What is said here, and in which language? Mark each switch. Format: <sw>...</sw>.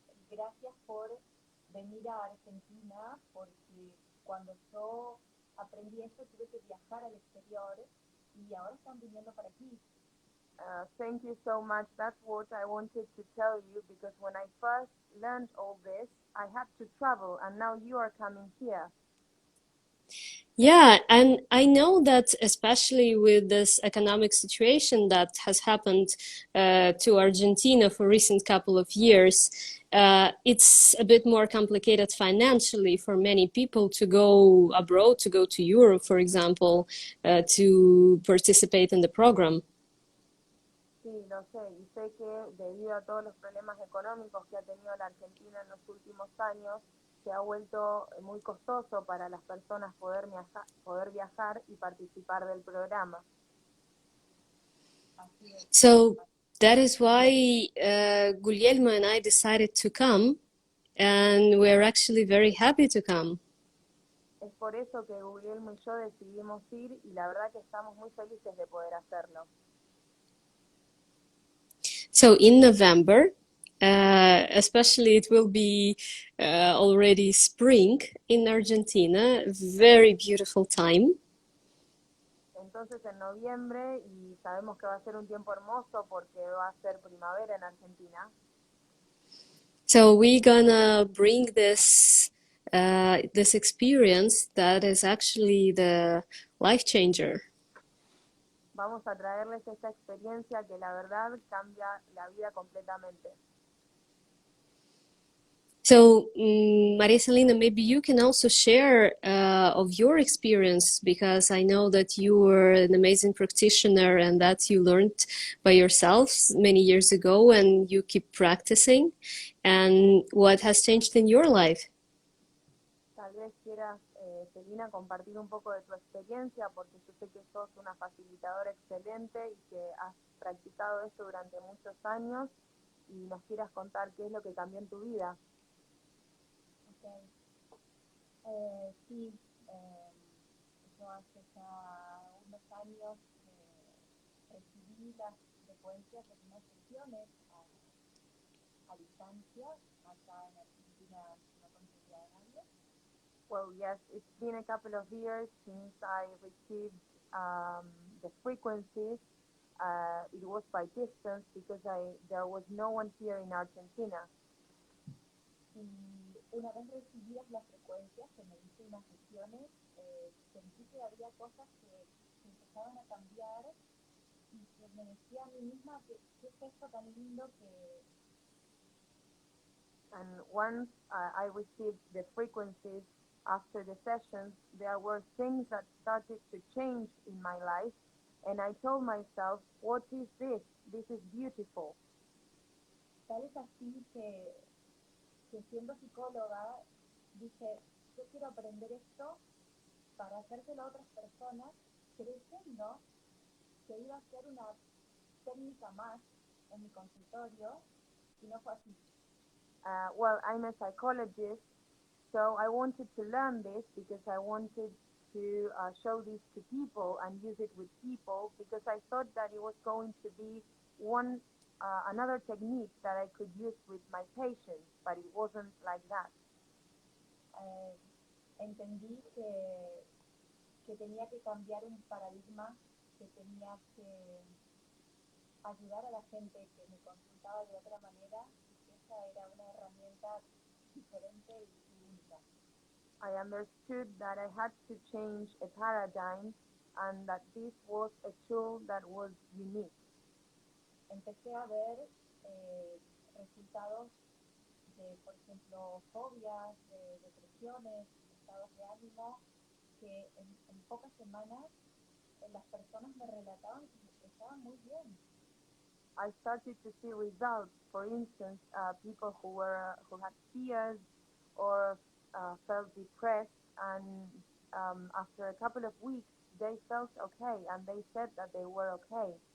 <es>Gracias por venir a Argentina, porque cuando yo aprendí esto tuve que viajar al exterior y ahora están viniendo para aquí.</es> <en>Thank you so much. That's what I wanted to tell you, because when I first learned all this, I had to travel, and now you are coming here. Yeah, and I know that especially with this economic situation that has happened to Argentina for recent couple of years, it's a bit more complicated financially for many people to go abroad, to go to Europe, for example, to participate in the program.</en> <es>Sí, lo sé, y sé que debido a todos los problemas económicos que ha tenido la Argentina en los últimos años, se ha vuelto muy costoso para las personas poder viajar y participar del programa.</es> <en>So that is why Guglielmo and I decided to come, and we're actually very happy to come.</en> <es>Es por eso que Guglielmo y yo decidimos ir, y la verdad que estamos muy felices de poder hacerlo.</es> <en>So in November, especially it will be already spring in Argentina, very beautiful time.</en> <es>Entonces en noviembre, y sabemos que va a ser un tiempo hermoso porque va a ser primavera en Argentina.</es> <en>So we're gonna bring this experience that is actually the life changer.</en> <es>Vamos a traerles esta experiencia que la verdad cambia la vida completamente.</es> <en>So, Maria Selena, maybe you can also share of your experience, because I know that you were an amazing practitioner and that you learned by yourself many years ago and you keep practicing. And what has changed in your life?</en> <es>Tal vez quieras, Selina, compartir un poco de tu experiencia, porque yo sé que sos una facilitadora excelente y que has practicado esto durante muchos años y nos quieras contar qué es lo que cambió en tu vida.</es> <en>Okay.</en> <es>Sí, yo hace ya unos años recibí las frecuencias de unas sesiones a distancia acá en Argentina, no conseguía nadie.</es> <en>Well, yes, it's been a couple of years since I received the frequencies. It was by distance because there was no one here in Argentina.</en> <es>Y una vez recibidas las frecuencias que me hice unas sesiones, sentí que había cosas que empezaban a cambiar y que me decía a mí misma que qué es esto tan lindo que...</es> <en>And once I received the frequencies after the sessions, there were things that started to change in my life. And I told myself, what is this? This is beautiful.</en> <es>Tal es así que siendo psicóloga, dije, yo quiero aprender esto para hacérselo a otras personas, creyendo que iba a ser una técnica más en mi consultorio, y no fue así.</es> <en>Well, I'm a psychologist, so I wanted to learn this because I wanted to show this to people and use it with people, because I thought that it was going to be another technique that I could use with my patients, but it wasn't like that.</en> <es>Entendí que tenía que cambiar un paradigma, que tenía que ayudar a la gente que me consultaba de otra manera, y que esa era una herramienta diferente y única.</es> <en>I understood that I had to change a paradigm and that this was a tool that was unique.</en> <es>Empecé a ver resultados de, por ejemplo, fobias, de depresiones, estados de ánimo, que en pocas semanas las personas me relataban que estaban muy bien.</es> <en>I started to see results. For instance, people who had fears or felt depressed, and after a couple of weeks, they felt okay, and they said that they were okay.</en>